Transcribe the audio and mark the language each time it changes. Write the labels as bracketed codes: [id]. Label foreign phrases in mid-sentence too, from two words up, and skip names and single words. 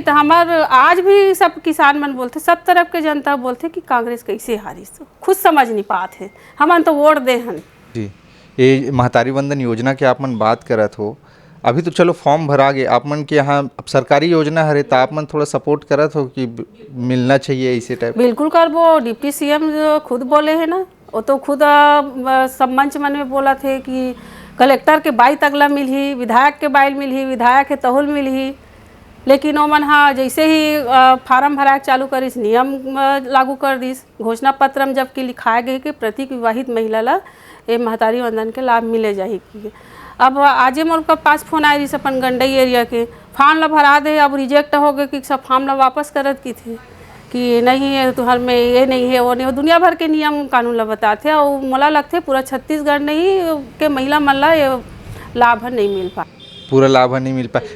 [hne] तो हमार आज भी सब किसान मन बोलते, सब तरफ के जनता बोलते कि कांग्रेस कैसे हारिस, खुद समझ नहीं पाते, हमन तो वोट दे हन। जी, ये महतारी वंदन योजना के आप मन बात करत हो, अभी तो चलो फॉर्म भरा गए, आप मन के यहाँ अब सरकारी योजना हरे तो आप मन थोड़ा सपोर्ट करत हो कि मिलना चाहिए ऐसे टाइप? बिल्कुल करबो, [en] deputy CM [hne] खुद बोले है ना, वो तो खुद सब मंच मन में बोला थे कि कलेक्टर के 22 तगला मिलही, विधायक के 22 मिलही, विधायक के तहुल मिलही। लेकिन वो मन हाँ जैसे ही फार्म भराए चालू करिस, नियम लागू कर दिस, घोषणा पत्र में जबकि लिखाए गए कि प्रत्येक विवाहित महिला ला ये महतारी वंदन के लाभ मिले जाही। अब आजे मोर का पास फोन आए रही अपन गंडई एरिया के, फॉर्म ला भरा दे, अब रिजेक्ट हो गए कि सब फॉर्म ला वापस करत की थे कि नहीं है तुम्हार में ये नहीं है वो नहीं, दुनिया भर के नियम कानून ला बताते। और मोला लगते पूरा छत्तीसगढ़ नहीं के महिला मन ला ये लाभ नहीं मिल पाए, पूरा लाभ नहीं मिल पाए।